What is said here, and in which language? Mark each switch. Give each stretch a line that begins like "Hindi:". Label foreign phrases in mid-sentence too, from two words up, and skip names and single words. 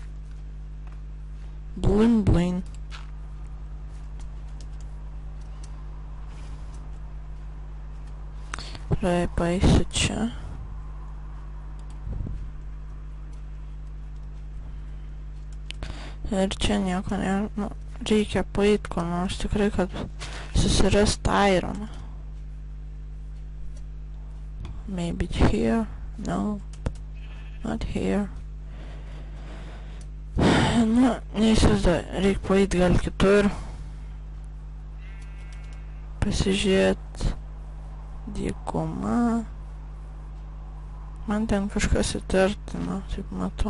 Lithuanian: Blin. Gerai, paeisiu čia. Ir čia nieko nėra. Reikia paeit ko nors tikrai, kad susirast ironą.
English: Maybe here. No. Not here.
Lithuanian: Neįsivaizduoju. Reikia paeit gal kitur. Pasižiūrėt. Dykuma. Man ten kažkas įtartina, taip matau.